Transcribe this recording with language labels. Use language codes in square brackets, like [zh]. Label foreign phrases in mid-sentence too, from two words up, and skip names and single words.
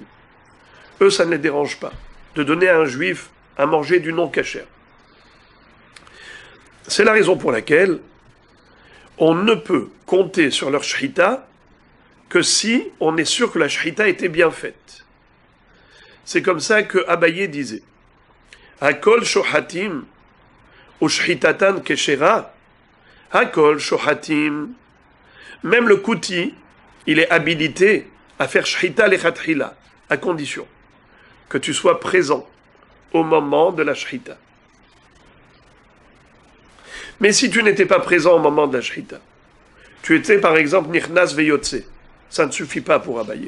[fr] Eux, ça ne les dérange pas. De donner à un juif à manger du non-kasher. C'est la raison pour laquelle on ne peut compter sur leur shrita que si on est sûr que la shrita était bien faite. C'est comme ça que Abaye disait [he] הכל שוחטין ושחיטתן כשרה הכל שוחטין. [fr] Même le kouti, il est habilité à faire [he] שחיטה לכתחילה, [fr] à condition que tu sois présent au moment de la shrita. Mais si tu n'étais pas présent au moment de la shrita, tu étais par exemple [he] נכנס ויוצא, [fr] ça ne suffit pas pour Abaye.